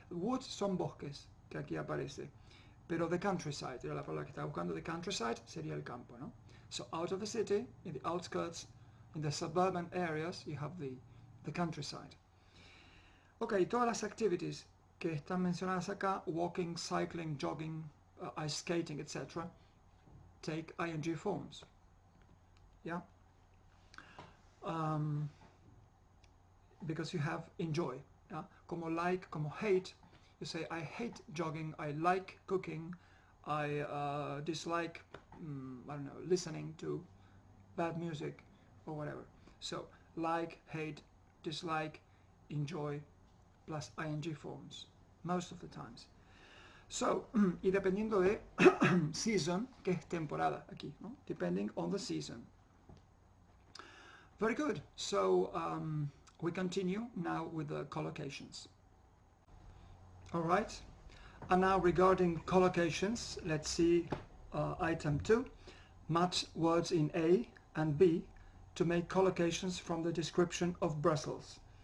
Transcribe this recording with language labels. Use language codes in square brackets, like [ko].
[es] Woods son bosques, que aquí aparece, pero the countryside, era la palabra que estaba buscando, the countryside sería el campo, ¿no? [en] So out of the city, in the outskirts, in the suburban areas, you have the countryside. Okay, [es] todas las activities que están mencionadas acá, [en] walking, cycling, jogging, ice skating, etc., take ing forms. Yeah? Because you have enjoy. Yeah? Como like, como hate, you say I hate jogging, I like cooking, I dislike, I don't know, listening to bad music or whatever. So, like, hate, dislike, enjoy, plus ing forms, most of the times. [es] So, y dependiendo de season, que es temporada aquí, ¿no? [en] Depending on the season. Very good. So, we continue now with the collocations. All right. And now regarding collocations, let's see item 2. Match words in A and B to make collocations from the description of Brussels.